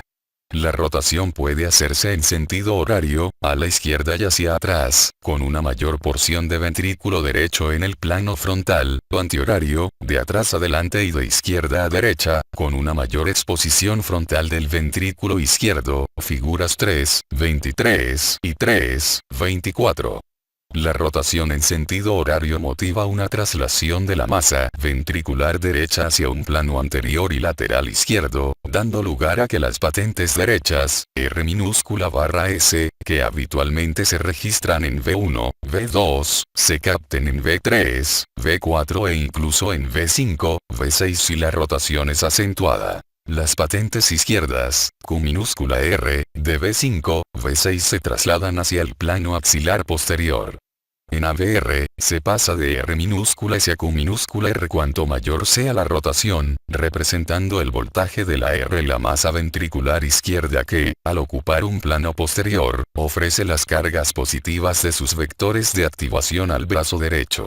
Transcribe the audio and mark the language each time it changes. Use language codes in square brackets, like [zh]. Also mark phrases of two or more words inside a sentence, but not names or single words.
[es] La rotación puede hacerse en sentido horario, a la izquierda y hacia atrás, con una mayor porción de ventrículo derecho en el plano frontal, o antihorario, de atrás adelante y de izquierda a derecha, con una mayor exposición frontal del ventrículo izquierdo, figuras 3, 23 y 3, 24. La rotación en sentido horario motiva una traslación de la masa ventricular derecha hacia un plano anterior y lateral izquierdo, dando lugar a que las patentes derechas, R minúscula/S, que habitualmente se registran en V1, V2, se capten en V3, V4 e incluso en V5, V6 si la rotación es acentuada. Las patentes izquierdas, Q minúscula R, de V5, V6 se trasladan hacia el plano axilar posterior. En AVR, se pasa de R minúscula hacia Q minúscula R cuanto mayor sea la rotación, representando el voltaje de la R la masa ventricular izquierda que, al ocupar un plano posterior, ofrece las cargas positivas de sus vectores de activación al brazo derecho.